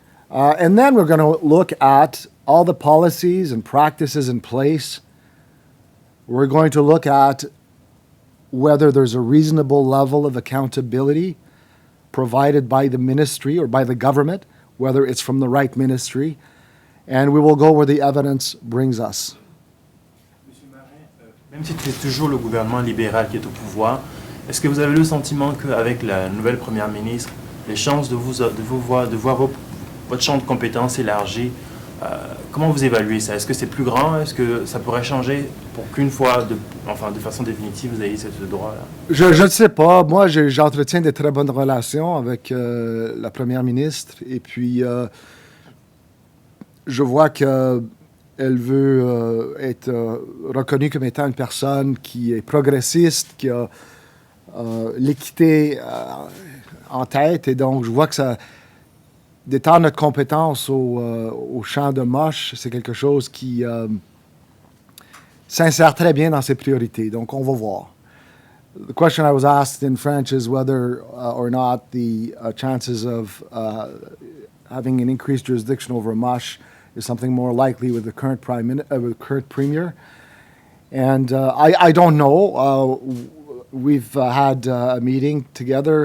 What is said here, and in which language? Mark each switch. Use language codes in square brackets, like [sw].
[en] And then we're going to look at all the policies and practices in place. We're going to look at whether there's a reasonable level of accountability provided by the ministry or by the government, whether it's from the right ministry, and we will go where the evidence brings us. [fr] Monsieur Marin, même si c'est toujours le gouvernement libéral qui est au pouvoir, est-ce que vous avez le sentiment qu'avec la nouvelle première ministre, les chances de voir votre champ de compétences élargi, comment vous évaluez ça? Est-ce que c'est plus grand? Est-ce que ça pourrait changer pour qu'une fois, de façon définitive, vous ayez ce droit-là? Je ne sais pas. Moi, j'entretiens de très bonnes relations avec la première ministre. Et puis, je vois qu'elle veut être reconnue comme étant une personne qui est progressiste, qui a l'équité en tête. Et donc, je vois que ça... d'étendre notre compétence au champ de moche, c'est quelque chose qui s'insère très bien dans ses priorités. Donc, on va voir. [en] The question I was asked in French is whether or not the chances of having an increased jurisdiction over a mush is something more likely with the current current premier. And I don't know. We've had a meeting together.